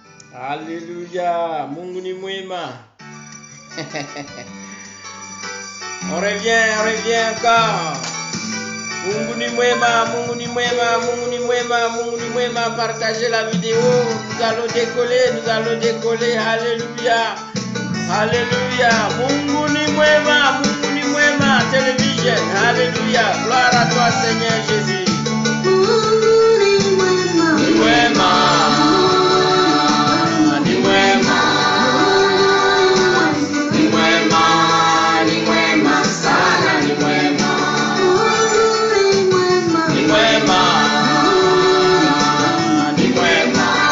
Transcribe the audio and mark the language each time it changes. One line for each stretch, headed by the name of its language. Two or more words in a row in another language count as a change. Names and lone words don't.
Swahili: Alléluia. Mungu ni mwema.
French: On revient encore.
Swahili: Mungu ni mwema, Mungu ni mwema, Mungu ni mwema, Mungu ni mwema.
French: Partagez la vidéo. Nous allons décoller. Alléluia. Alléluia.
Swahili: Mungu ni mwema, Mungu ni mwema.
French: Télévision. Alléluia. Gloire à toi, Seigneur Jésus.
Swahili: Mungu ni mwema. Ni mwema. Ni mwema. Ni mwema. Ni mwema sana, ni mwema. Ni mwema. Ni mwema.